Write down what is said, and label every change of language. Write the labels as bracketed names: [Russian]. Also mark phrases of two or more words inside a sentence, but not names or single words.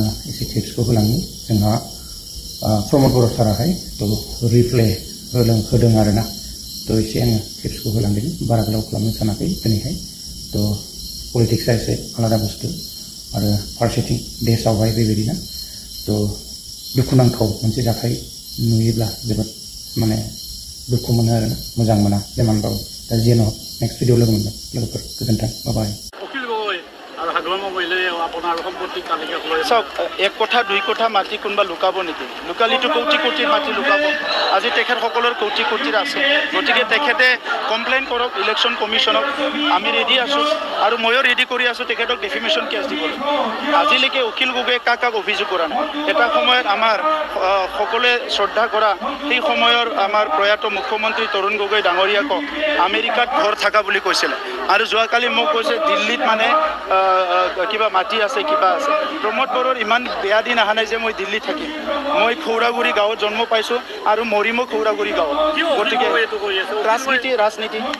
[Bodo] एसे टिप्सखौ होलांनि जोंहा प्रमद बर' साराहाय थ' रिप्ले होदों आरोना थ' एसे आङो टिप्सखौ होलांदों बारा गोलाव खालामनो सानाखै दिनैहाय थ' पलिटिक्सआ एसे आलादा बुस्थु आरो फारसेथिं देशआवहाय बेबायदिनो थ' दुखुनांथाव मोनसे जाथाय नुयोब्ला जोबोद माने दुखु मोनो आरोना मोजां मोना जेमानबाबो दा जेन' [English] next video [Bodo] लोगो मोनगोन लोगोफोर गोजोन्थों बाय [Assamese] চাওক এক কথা দুই কথা মাটি কোনোবা লুকাব নেকি লুকালিতো কোটি কোটিৰ মাটি লুকাব আজি তেখেতসকলৰ কোটি কোটিৰ আছে গতিকে তেখেতে কমপ্লেইন কৰক ইলেকশ্যন কমিশ্যনক আমি ৰেডি আছোঁ আৰু ময়ো ৰেডি কৰি আছোঁ তেখেতক [English] defamation case [Assamese] দিবলৈ আজিলৈকে উকিল গগৈয়ে কাক অভিযোগ কৰা নাই এটা সময়ত আমাৰ সকলোৱে শ্ৰদ্ধা কৰা সেই সময়ৰ আমাৰ প্ৰয়াত মুখ্যমন্ত্ৰী তৰুণ গগৈ ডাঙৰীয়াকক আমেৰিকাত ঘৰ থকা বুলি কৈছিলে আৰু যোৱাকালি মোক কৈছে দিল্লীত মানে কিবা মাটি আছে কিবা আছে প্ৰমোদ বড়োৰ ইমান বেয়া দিন অহা নাই যে মই দিল্লীত থাকিম মই খৌৰাগুৰি গাঁৱত জন্ম পাইছোঁ আৰু মৰিমো খৌৰাগুৰি গাঁৱত গতিকে ৰাজনীতি